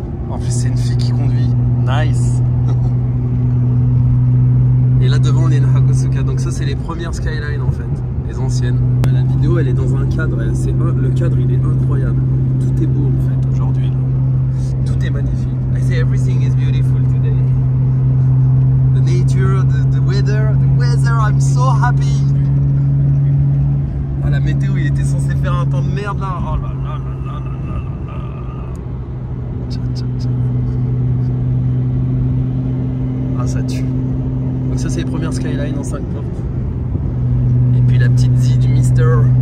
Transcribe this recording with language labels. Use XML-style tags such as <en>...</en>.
<fr>En plus, c'est une fille qui conduit. Nice. Et là devant, on est une Hakosuka. Donc ça, c'est les premières Skyline en fait. Les anciennes. La vidéo, elle est dans un cadre. Le cadre, il est incroyable. Tout est beau en fait aujourd'hui. Tout est magnifique.</fr> <en>I say everything is beautiful today. The nature, the weather, I'm so happy.</en> <fr>Ah, la météo, il était censé faire un temps de merde là. Oh là là là là là là là. Tcha, tcha, tcha. Ah, ça tue. Donc ça, c'est les premières Skyline en 5 portes. Et puis la petite Z du Mister.</fr>